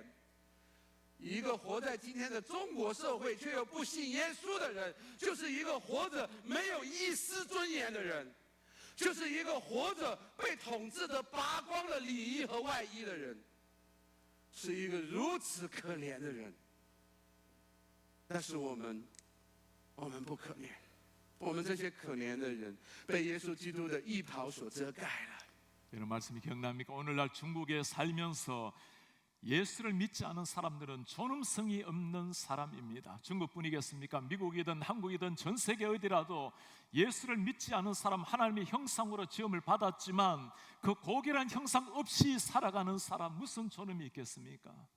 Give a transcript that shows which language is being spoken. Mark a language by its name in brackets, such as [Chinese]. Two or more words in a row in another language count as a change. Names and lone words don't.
[Chinese] 一个活在今天的中国社会却又不信耶稣的人，就是一个活着没有一丝尊严的人，就是一个活着被统治的拔光了礼仪和外衣的人，是一个如此可怜的人。但是我们不可怜，我们这些可怜的人被耶稣基督的义袍所遮盖了。 [Korean] 이런 말씀이 기억납니까? 오늘날 중국에 살면서 예수를 믿지 않은 사람들은 존엄성이 없는 사람입니다. 중국뿐이겠습니까? 미국이든 한국이든 전 세계 어디라도 예수를 믿지 않은 사람, 하나님의 형상으로 지음을 받았지만 그 고결한 형상 없이 살아가는 사람, 무슨 존엄이 있겠습니까?